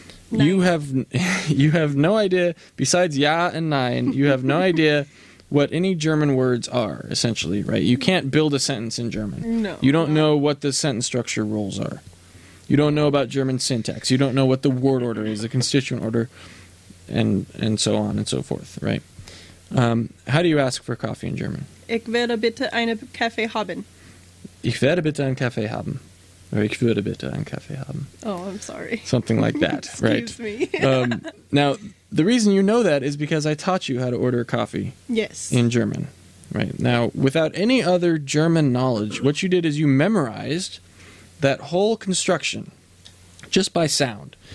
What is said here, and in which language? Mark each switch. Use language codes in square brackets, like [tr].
[en] You have you have no idea, besides ja and nein, you have no idea what any German words are, essentially, right? You can't build a sentence in German. No. You don't know what the sentence structure rules are. You don't know about German syntax. You don't know what the word order is, the constituent order, and so on and so forth, right? How do you ask for coffee in German? [de] Ich werde bitte einen Kaffee haben. Ich werde bitte einen Kaffee haben. Or ich würde bitte einen Kaffee haben. [en] Oh, I'm sorry. Something like that, right? Excuse me. Now, the reason you know that is because I taught you how to order coffee Yes. in German, right? Now, without any other German knowledge, what you did is you memorized that whole construction just by sound.